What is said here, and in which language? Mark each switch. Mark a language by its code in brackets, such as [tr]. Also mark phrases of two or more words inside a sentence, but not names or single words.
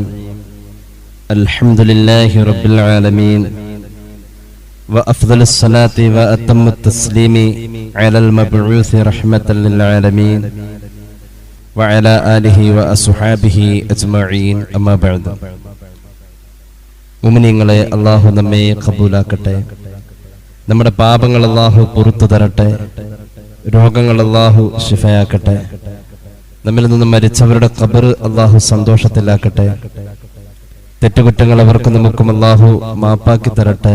[ar] الحمد لله رب العالمين وأفضل الصلاة وأتم التسليم على المبعوث رحمة للعالمين وعلى آله وأصحابه أجمعين أما بعد. [ml] മുഅ്മിനീങ്ങളെ, അല്ലാഹു നമ്മെ ഖബൂലാക്കട്ടെ. നമ്മുടെ പാപങ്ങൾ അല്ലാഹു പുറത്തു തരട്ടെ. രോഗങ്ങൾ അല്ലാഹു ശിഫയാക്കട്ടെ. നമ്മിൽ നിന്നും മരിച്ചവരുടെ ഖബർ അല്ലാഹു സന്തോഷത്തിലാക്കട്ടെ. തെറ്റുകുറ്റങ്ങൾ അവർക്ക് നമുക്കും അല്ലാഹു മാപ്പാക്കി തരട്ടെ.